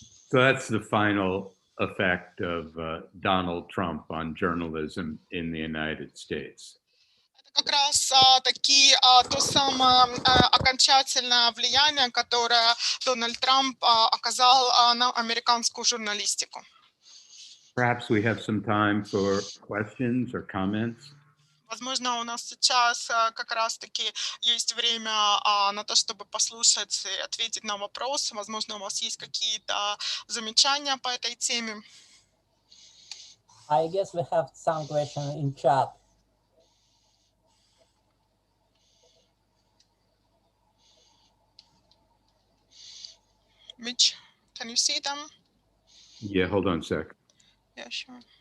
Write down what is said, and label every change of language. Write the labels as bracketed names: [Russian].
[English] So that's the final effect of Donald Trump on journalism in the United States. [Russian] Как раз то самое окончательное влияние, которое Дональд Трамп оказал на американскую журналистику. [English] Perhaps we have some time for questions or comments. [Russian] Возможно, у нас сейчас как раз-таки есть время на то, чтобы послушать и ответить на вопросы. Возможно, у вас есть какие-то замечания по этой теме. [English] I guess we have some questions in chat. Mitch, can you see them? Yeah, hold on a sec. Yeah, sure.